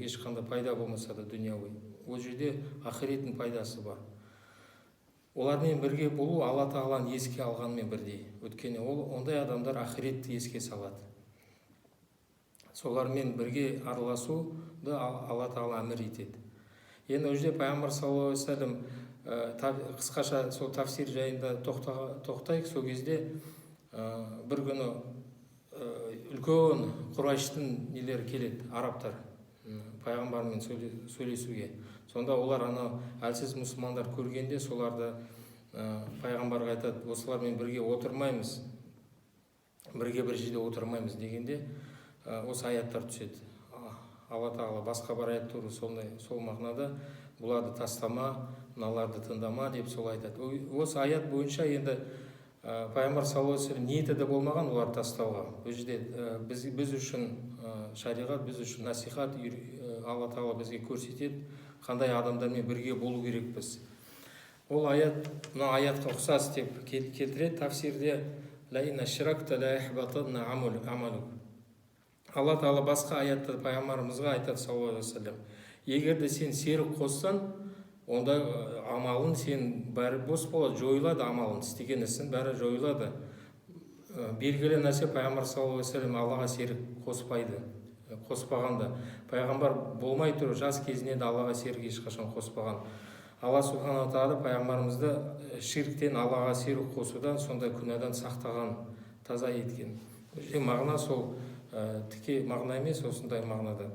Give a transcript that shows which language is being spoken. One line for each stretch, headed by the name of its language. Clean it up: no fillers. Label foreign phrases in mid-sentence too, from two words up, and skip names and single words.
Kazakh: Ешқандай пайда болмаса да дүниеғой. Ол жерде ақиреттің пайдасы бар. Олармен бірге болу Алла Тағаланы еске алғанмен бірдей. Өйткені ондай адамдар ақиретті еске салады. Солармен бірге араласуды Алла Тағала әмір етеді. Енді ол жерде пайғамбар
Arabic: صلى الله عليه وسلم
Kazakh: қысқаша сол тафсир жайында тоқтайық. Сол кезде бір күні үлкен Құрайштың нелері келеді, арабтар, пайғамбармен сөйлесуге. Сонда олар әлсіз мұсылмандар көргенде соларды пайғамбарға айтады, осылармен бірге отырмаймыз, бірге бір жерде отырмаймыз дегенде осы аяттар түседі. Алла Тағала басқа бір аят туры сол мағынада, бұларды тастама, мыналарды тыңдама деп сол айтады. Осы аят бойынша енді пайғамбар
Arabic: صلى الله عليه وسلم
Kazakh: ниеті де болмаған оларды тастауға. Бұл жерде біз үшін шариғат, біз үшін насихат, Алла Тағала бізге көрсетеді, қандай адамдармен бірге болу керекпіз. Ол аят, мына аятқа ұқсас деп келтіреді тафсирде,
Arabic: لئن أشركت ليحبطن عملك.
Kazakh: Алла Тағала басқа аятта пайғамбарымызға айтады
Arabic: صلى الله عليه وسلم,
Kazakh: егер де сен серік қоссаң, онда амалың сен бәрі бос болады, жойылады, амалың істеген ісің бәрі жойылады. Белгілі нәрсе, пайғамбар
Arabic: صلى الله عليه وسلم
Kazakh: Аллаға серік қоспайды. Қоспағанда пайғамбар болмай тұр, жас кезінде де Аллаға серік ешқашан қоспаған. Алла субхана тағала пайғамбарымызды ширктен, Аллаға серік қосудан, сондай күнәдан сақтаған, таза еткен. Мағына сол тіке мағына емес, осындай мағынада.